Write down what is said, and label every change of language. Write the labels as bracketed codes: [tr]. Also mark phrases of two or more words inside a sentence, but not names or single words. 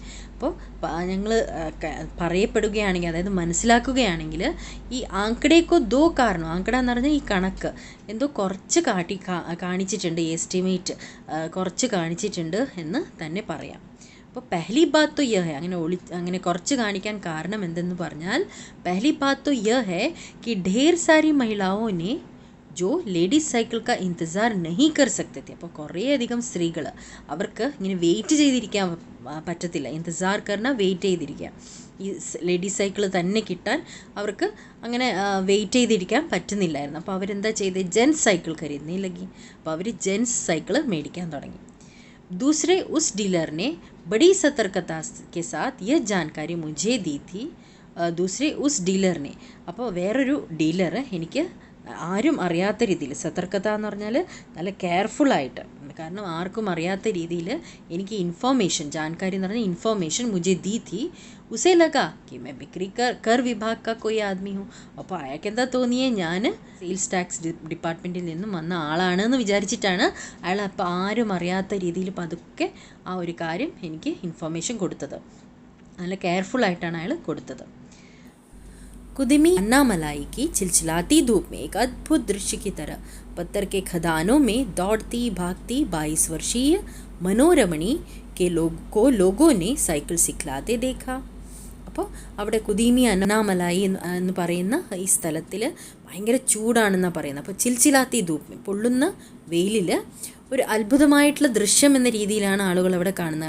[ml] അപ്പോൾ ഞങ്ങൾ പറയപ്പെടുകയാണെങ്കിൽ, അതായത് മനസ്സിലാക്കുകയാണെങ്കിൽ, ഈ ആങ്കടേക്കോ ദോ കാരണം, ആങ്കട എന്ന് പറഞ്ഞാൽ ഈ കണക്ക് എന്തോ കുറച്ച് കാണിച്ചിട്ടുണ്ട്, എസ്റ്റിമേറ്റ് കുറച്ച് കാണിച്ചിട്ടുണ്ട് എന്ന് തന്നെ പറയാം. [hi] അപ്പോൾ पहली बात तो यह है, [ml] അങ്ങനെ കുറച്ച് കാണിക്കാൻ കാരണം എന്തെന്ന് പറഞ്ഞാൽ, [hi] पहली बात तो यह है कि ढेर सारी महिलाओं ने जो [en] ladies cycle [hi] का इंतज़ार नहीं कर सकते थे. [ml] അപ്പോൾ കുറേയധികം സ്ത്രീകൾ അവർക്ക് ഇങ്ങനെ വെയിറ്റ് ചെയ്തിരിക്കാൻ പറ്റത്തില്ല. [hi] इंतज़ार करना [ml] വെയിറ്റ് ചെയ്തിരിക്കുക, ഈ ലേഡീസ് സൈക്കിൾ തന്നെ കിട്ടാൻ അവർക്ക് അങ്ങനെ വെയിറ്റ് ചെയ്തിരിക്കാൻ പറ്റുന്നില്ലായിരുന്നു. അപ്പോൾ അവരെന്താ ചെയ്തത്? [en] gents cycle [hi] ख़रीदने लगी. [ml] അപ്പോൾ അവർ ജെൻസ് സൈക്കിൾ മേടിക്കാൻ തുടങ്ങി. [hi] दूसरे उस डीलर ने बड़ी सतर्कता के साथ यह जानकारी मुझे दी थी. दूसरे उस डीलर ने, [ml] അപ്പോൾ വേറൊരു ഡീലർ എനിക്ക് ആരും അറിയാത്ത രീതിയിൽ, സതർക്കത എന്ന് പറഞ്ഞാൽ നല്ല കെയർഫുള്ളായിട്ട്, കാരണം ആർക്കും അറിയാത്ത രീതിയിൽ എനിക്ക് ഇൻഫോർമേഷൻ, ജാൻകാരി എന്ന് പറഞ്ഞാൽ ഇൻഫോർമേഷൻ [hi] मुझे दी थी. उसे लगा कि मैं बिक्री कर विभाग का कोई आदमी हूँ. [ml] അപ്പോൾ അയാൾക്ക് എന്താ തോന്നിയേ, ഞാൻ [en] sales tax department [ml] നിന്നും വന്ന ആളാണെന്ന് വിചാരിച്ചിട്ടാണ് അയാൾ അപ്പോൾ ആരും അറിയാത്ത രീതിയിൽ പതുക്കെ ആ ഒരു കാര്യം എനിക്ക് ഇൻഫോർമേഷൻ കൊടുത്തത്. നല്ല കെയർഫുള്ളായിട്ടാണ് അയാൾ കൊടുത്തത്. [hi] कुदिमी अन्नामलाई की चिलचिलाती धूप में एक अद्भुत दृश्य की तरह पत्थर के खदानों में दौड़ती भागती 22 वर्षीय മനോരമണി लोगों ने साइकिल सिखाते देखा. [ml] അപ്പോൾ അവിടെ കുദീമി അന്നാമലായി എന്ന് പറയുന്ന ഈ സ്ഥലത്തിൽ ഭയങ്കര ചൂടാണെന്നാണ് പറയുന്നത്. അപ്പോൾ [hi] चिलचिलाती धूप, [ml] പൊള്ളുന്ന വെയിലിൽ ഒരു അത്ഭുതമായിട്ടുള്ള ദൃശ്യം എന്ന രീതിയിലാണ് ആളുകൾ അവിടെ കാണുന്നത്.